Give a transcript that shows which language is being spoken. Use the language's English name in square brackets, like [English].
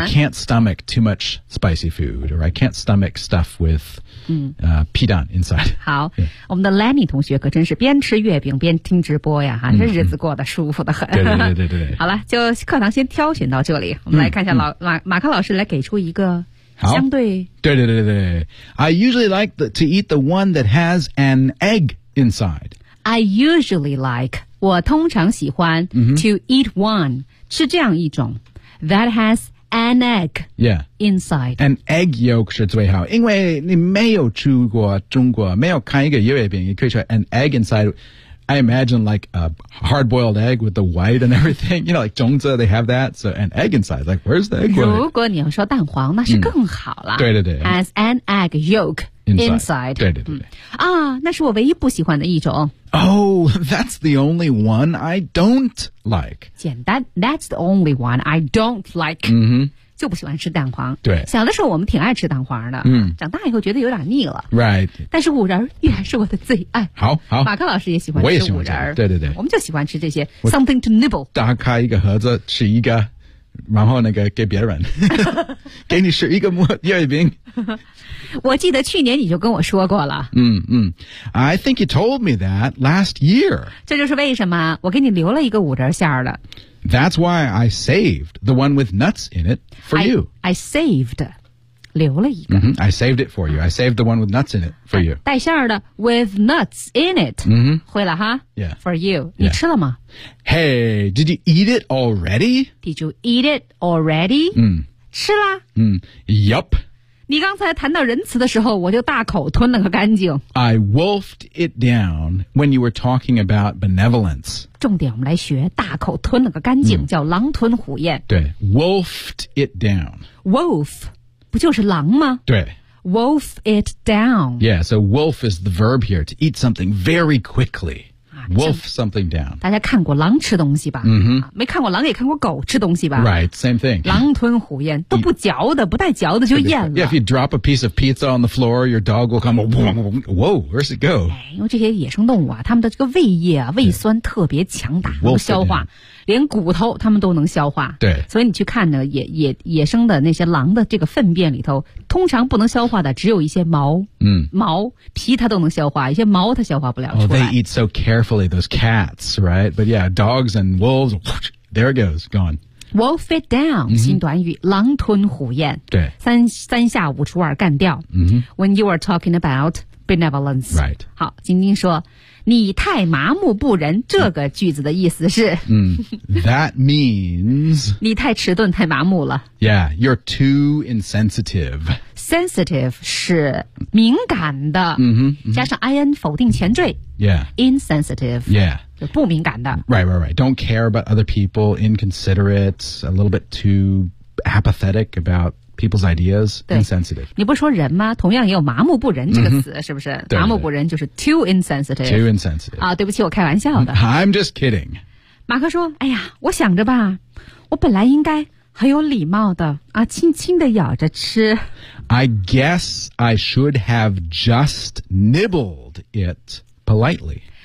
[English] I can't stomach too much spicy food or I can't stomach stuff with... 皮蛋 inside [Chinese] 好、yeah. 我们的 Lenny 同学可真是边吃月饼边听直播呀哈、这日子过得舒服得很对对对 对, 对好了就课堂先挑选到这里我们来看一下老、马克老师来给出一个相对 [English] 对对对对 I usually like to eat the one that has an egg inside I usually like [Chinese] 我通常喜欢、 [English] to eat one [Chinese] 吃这样一种 [English] that hasAn egg yeah. inside. An egg yolk [Chinese] 是最好因为你没有去过中国没有看一个月饼你可以说 [English] an egg inside. I imagine like a hard-boiled egg with the white and everything. You know, like 种子 they have that. So an egg inside. Like, where's the egg? [Chinese] 如果你要说蛋黄那是更好了。对对对。 [English] As an egg yolk inside. [Chinese] 对对对。啊那是我唯一不喜欢的一种。 [English] Oh, that's the only one I don't like. 简单 that's the only one I don't like.、 [Chinese] 就不喜欢吃蛋黄。对。小的时候我们挺爱吃蛋黄的。长大以后觉得有点腻了。 [English] Right. [Chinese] 但是五仁依然是我的最爱。好好。马克老师也喜欢吃五仁。我也喜欢吃。对对对。我们就喜欢吃这些 [English] something to nibble. [Chinese] 打开一个盒子吃一个然后那个给别人。给你吃一个月饼。我记得去年你就跟我说过了。 [English] I think you told me that last year. [Chinese] 这就是为什么我给你留了一个五仁馅儿的。 [English] That's why I saved the one with nuts in it for you. I saved, [Chinese] 留了一个。 [English] I saved it for you. I saved the one with nuts in it for you. [Chinese] 带馅儿的 [English] with nuts in it. [Chinese] 会了哈。 [English] Yeah. For you. [Chinese] 你吃了吗 [English] Hey, did you eat it already? Did you eat it already? [Chinese] 吃了。 [English] Yup. [Chinese] 你刚才谈到仁慈的时候我就大口吞了个干净 [English] I wolfed it down when you were talking about benevolence [Chinese] 重点我们来学大口吞了个干净、叫狼吞虎咽 [English] 对 wolfed it down [Chinese] wolf 不就是狼吗对 [English] wolf it down yeah so wolf is the verb here to eat something very quicklywolf something down [Chinese] 大家看过狼吃东西吧、没看过狼也看过狗吃东西吧 [English] right same thing [Chinese] 狼吞虎咽都不嚼的不带嚼的就咽了 [English] yeah, if you drop a piece of pizza on the floor your dog will come whoa where's it go [Chinese] 因为这些野生动物啊他们的这个胃液啊胃酸特别强大能消化连骨头他们都能消化对所以你去看呢 野生的那些狼的这个粪便里头通常不能消化的只有一些毛毛皮它都能消化一些毛它消化不了出来、 [English] they eat so carefully those cats right but yeah dogs and wolves whoosh, there it goes gone wolf it down [Chinese] 新短语狼吞虎咽对三下五除二干掉、 [English] when you are talking about benevolence right [Chinese] 好晶晶说你太麻木不仁这个句子的意思是、 [English] That means [Chinese] 你太迟钝太麻木了 [English] Yeah, you're too insensitive [Chinese] Sensitive 是敏感的加上 IN 否定前缀 [English] Yeah Insensitive Yeah [Chinese] 不敏感的。 [English] Right, right, right. Don't care about other people, inconsiderate, a little bit too apathetic about people's ideas, insensitive. [Chinese] 你不是说人吗？同样也有麻木不仁这个词、mm-hmm. 是不是？对对对，麻木不仁就是 [English] too insensitive. Too insensitive. [Chinese] 啊，对不起，我开玩笑的。 [English] I'm just kidding. [Chinese] 马克说，哎呀，我想着吧，我本来应该很有礼貌的啊，轻轻地咬着吃。 [English] I guess I should have just nibbled it politely.